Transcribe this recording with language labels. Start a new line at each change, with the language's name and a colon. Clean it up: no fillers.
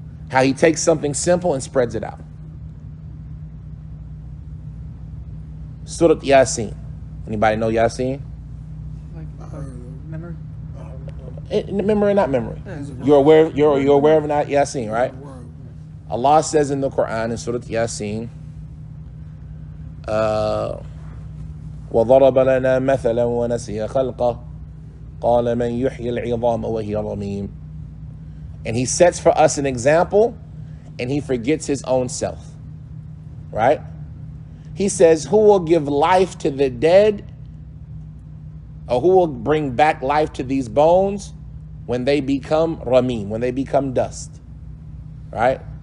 English: How he takes something simple and spreads it out. Surat Yasin. Anybody know Yasin? Like memory? Memory, not memory. You're aware. You're aware of not Yasin, right? Allah says in the Quran in Surat Yasin,
Arabic: وَضَرَبَ لَنَا مَثَلًا وَنَسِيَ خَلْقَهُ قَالَ مَنْ يُحْيِي الْعِظَامَ وَهِيَ رَمِيمٌ.
English: And he sets for us an example, and he forgets his own self, right? He says, who will give life to the dead, or who will bring back life to these bones when they become ramim, when they become dust, right?